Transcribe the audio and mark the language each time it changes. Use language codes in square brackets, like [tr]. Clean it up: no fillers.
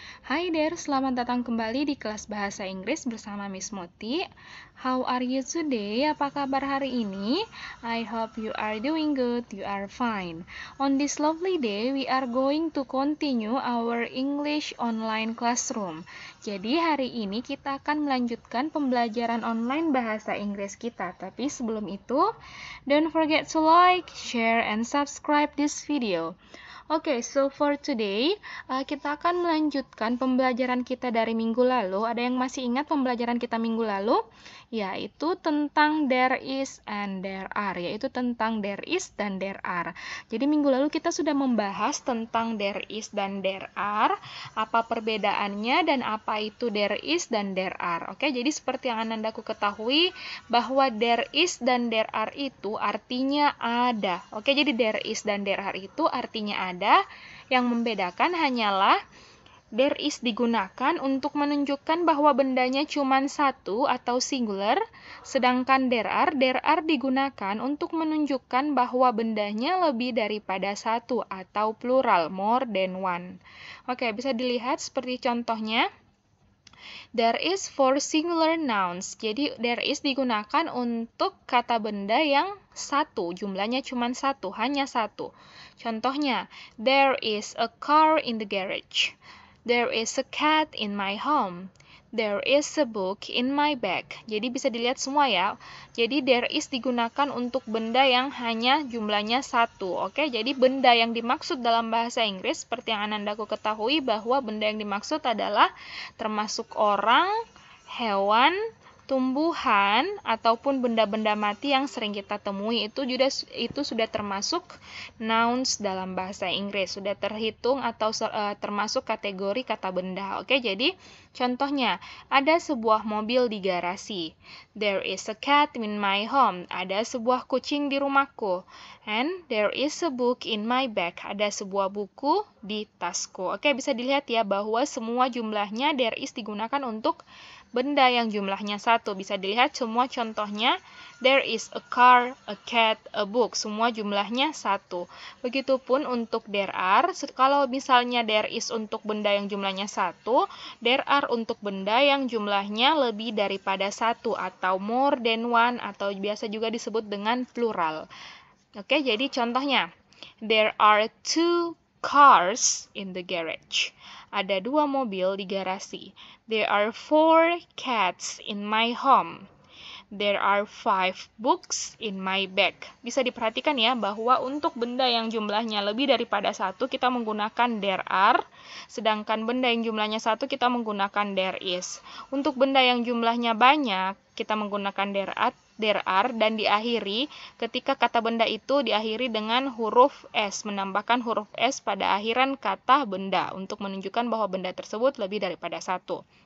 [en] Hi there, [id] selamat datang kembali di kelas bahasa Inggris bersama Miss Muti. [en] How are you today? [id] Apa kabar hari ini? [en] I hope you are doing good, you are fine. On this lovely day, we are going to continue our English online classroom. [id] Jadi hari ini kita akan melanjutkan pembelajaran online bahasa Inggris kita. Tapi sebelum itu, don't forget to like, share, and subscribe this video. Oke, [en] so for today, [id] kita akan melanjutkan pembelajaran kita dari minggu lalu. Ada yang masih ingat pembelajaran kita minggu lalu? Yaitu tentang there is and there are, yaitu tentang there is dan there are. Jadi minggu lalu kita sudah membahas tentang there is dan there are, apa perbedaannya dan apa itu there is dan there are. Oke, jadi seperti yang Anandaku ketahui bahwa there is dan there are itu artinya ada. Oke, jadi there is dan there are itu artinya ada. Yang membedakan hanyalah there is digunakan untuk menunjukkan bahwa bendanya cuma satu atau singular, sedangkan there are digunakan untuk menunjukkan bahwa bendanya lebih daripada satu atau plural, [en] more than one. [id] Oke, bisa dilihat seperti contohnya. [en] There is for singular nouns. [id] Jadi there is digunakan untuk kata benda yang satu, jumlahnya cuma satu, hanya satu. [en] Contohnya, there is a car in the garage. There is a cat in my home. There is a book in my bag. [id] Jadi bisa dilihat semua ya. Jadi there is digunakan untuk benda yang hanya jumlahnya satu. Oke, jadi benda yang dimaksud dalam bahasa Inggris seperti yang Anandaku ketahui bahwa benda yang dimaksud adalah termasuk orang, hewan, tumbuhan, ataupun benda-benda mati yang sering kita temui itu sudah termasuk nouns dalam bahasa Inggris, sudah terhitung atau termasuk kategori kata benda. Oke, jadi contohnya ada sebuah mobil di garasi. [en] There is a cat in my home. [id] Ada sebuah kucing di rumahku. [en] And there is a book in my bag. [id] Ada sebuah buku di tasku. Oke, bisa dilihat ya bahwa semua jumlahnya there is digunakan untuk benda yang jumlahnya satu. Bisa dilihat semua contohnya, [en] there is a car, a cat, a book. [id] Semua jumlahnya satu. Begitupun untuk there are, kalau misalnya there is untuk benda yang jumlahnya satu, there are untuk benda yang jumlahnya lebih daripada satu, atau [en] more than one, [id] atau biasa juga disebut dengan plural. [en] Oke, [id] jadi contohnya, [en] there are two cars in the garage. [id] Ada dua mobil di garasi. [en] There are 4 cats in my home. There are 5 books in my bag. [id] Bisa diperhatikan ya bahwa untuk benda yang jumlahnya lebih daripada satu kita menggunakan there are, sedangkan benda yang jumlahnya satu kita menggunakan there is. Untuk benda yang jumlahnya banyak kita menggunakan there are dan diakhiri ketika kata benda itu diakhiri dengan huruf S, menambahkan huruf S pada akhiran kata benda untuk menunjukkan bahwa benda tersebut lebih daripada satu.